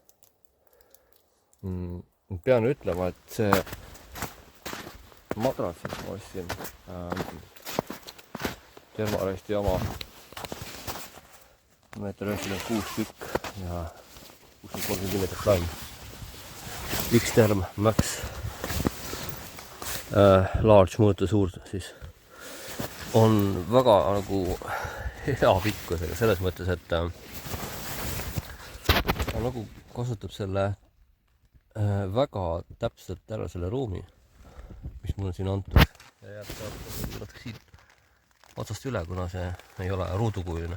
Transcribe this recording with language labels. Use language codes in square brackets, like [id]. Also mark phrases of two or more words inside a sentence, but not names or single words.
[et] Pean ütlema, et see madrats, mis ma ostsin Tervaresti oma 1,96 tükk ja 63 mm laim. X-Term Max large mõõtu suur siis on väga nagu hea pikkusega selles mõttes, et ta nagu kasutab selle väga täpselt ära selle ruumi, mis mul on siin antud ja jääb natuke siit otsast üle, kuna see ei ole ruudukujuline.